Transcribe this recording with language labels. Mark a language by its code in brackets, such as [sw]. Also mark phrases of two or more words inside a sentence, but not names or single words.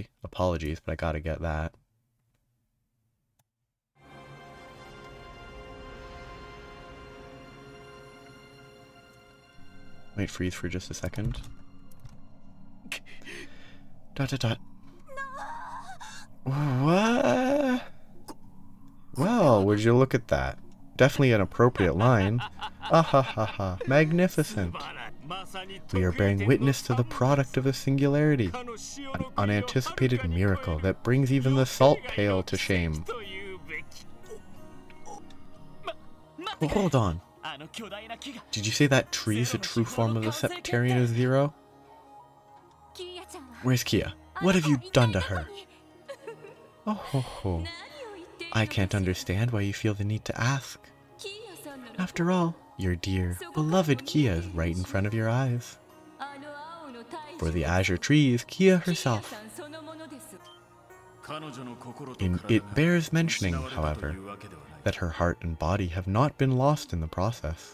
[en] Apologies, but I gotta get that. Might freeze for just a second. Dot dot dot. What? Well, would you look at that? Definitely an appropriate line. Ah ha ha ha. Magnificent. We are bearing witness to the product of the singularity. An unanticipated miracle that brings even the salt pail to shame. Oh, hold on. Did you say that tree is a true form of the Septarian of Zero? Where's Kia? What have you done to her? Oh ho ho. I can't understand why you feel the need to ask. After all, your dear, beloved Kia is right in front of your eyes. For the Azure Tree is Kia herself. It bears mentioning, however, that her heart and body have not been lost in the process.